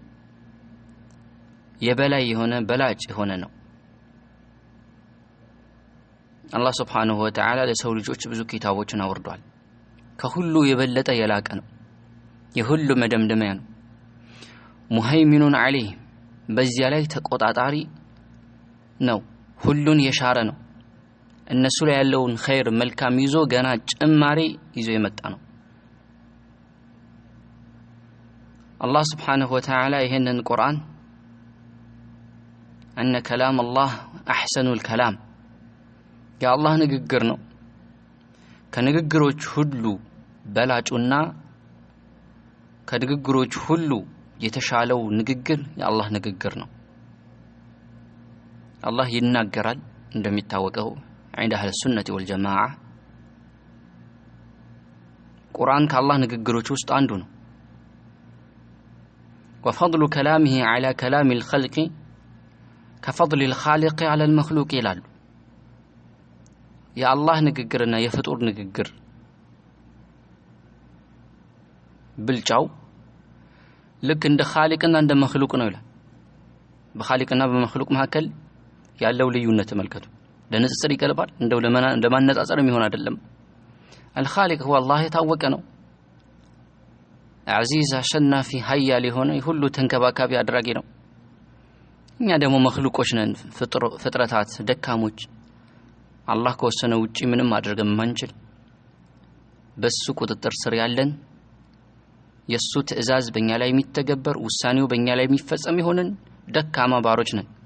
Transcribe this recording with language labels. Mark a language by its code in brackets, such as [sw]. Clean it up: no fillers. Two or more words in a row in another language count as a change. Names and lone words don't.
[am] የበላይ የሆነ በላጭ የሆነ ነው። አላህ [ar] سبحانه وتعالى [am] ለሰው ልጆች ብዙ ኪታቦችን አወርዷል። ከሁሉ የበለጠ የላቀ ነው። የሁሉ መደምደሚያ ነው። [ar] مهيمن عليه [am] በዚያ ላይ ተቆጣጣሪ ነው። ሁሉን የሻረ ነው። እነሱ ላይ ያለውን ኸይር መልካም ይዞ ገና ጭማሪ ይዞ የመጣ ነው። አላህ [ar] سبحانه وتعالى [am] ይሄንን ቁርአን [ar] أن كلام الله أحسن الكلام يا الله [am] ንግግር ነው ከንግግሮች ሁሉ በላጩና ከንግግሮች ሁሉ የተሻለው ንግግር የአላህ ንግግር ነው። አላህ ይናገራል እንደሚታወቀው [ar] عند أهل السنة والجماعة [am] ቁርአን ከአላህ ንግግሮች ውስጥ አንዱ ነው። [ar] وفضل كلامه على كلام الخلق كفضل الخالق على المخلوق [am] ይላሉ። የአላህ ንግግርና የፍጡር ንግግር ብልጫው ልክ እንደ ኻሊቅና እንደ መኽሉቅ ነው ይላል። በኻሊቅና በመኽሉቅ መካከል ያለው ልዩነት ተመልከቱ። ለንጽጽር ይቀርባል እንደው ለማነጻጸር የሚሆን አይደለም። [ar] الخالق هو الله [am] የታወቀ ነው። عزيز አሸናፊ ኃያል የሆነ ሁሉ ተንከባካቢ አድራጊ ነው። እኛ ደግሞ መኽሉቆች ነን፣ ፍጥረታት ደካሞች፣ አላህ ከወሰነ ውጪ ምንም ማድረግ ማንችል፣ በሱ ቁጥጥር ስር ያለን፣ የሱ ትእዛዝ በእኛ ላይ የሚተገበር ውሳኔው በእኛ ላይ የሚፈጸም ይሆንን ደካማ ባሮች ነን።